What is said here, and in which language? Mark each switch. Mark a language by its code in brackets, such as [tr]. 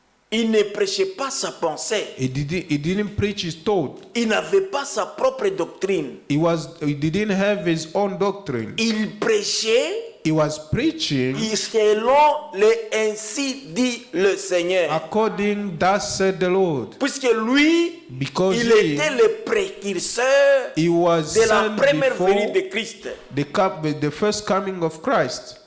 [fr] Il ne prêchait pas sa pensée. [en] He didn't preach his thought. [fr] Il n'avait pas sa propre doctrine. [en] He didn't have his own doctrine. [fr] Il prêchait [en] He was preaching [fr] selon les ainsi dit le Seigneur. [en] according thus said the Lord. [fr] Puisque lui, [en] Because [fr] il était le précurseur [en] he was [fr] de la [en] sent [fr] première venue [en] before [fr] de Christ. [en] the first coming of Christ.